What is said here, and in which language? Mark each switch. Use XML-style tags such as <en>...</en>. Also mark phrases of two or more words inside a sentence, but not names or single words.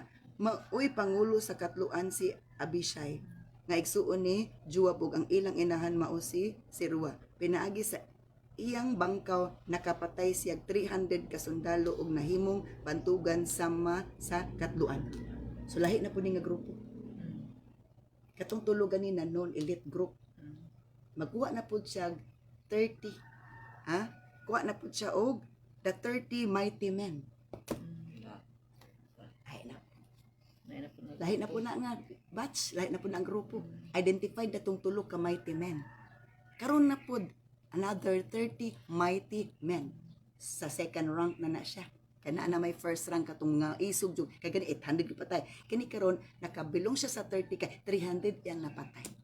<ceb>Uy pangulo sa katluan si Abishai nga igsuon ni Joab ug ang ilang inahan mao si Rua. Pinaagi sa iyang bangkaw nakapatay siyag 300 ka sundalo ug nahimong bantugan sama sa katluan. So lahi na po ni nga grupo. Katong tulo ganina non</ceb> <en>elite group.</en> <ceb>Magkuha na po siya 30. Ha? Kuha na po siya og</ceb> <en>the 30 mighty men.</en> <ceb>Lahi na po na nga batch, lahi na po na ang grupo. Identified na tong tulo ka</ceb> <en>mighty men.</en> <ceb>Karon na po</ceb> <en>another 30 mighty men.</en> <ceb>Sa</ceb> <en>second rank</en> <ceb>na siya. Kana na may</ceb> <en>first rank</en> <ceb>katong nga isog jud kay gani 800 patay. Kini karon nakabilong siya sa 30 kay 300 yang napatay.</ceb>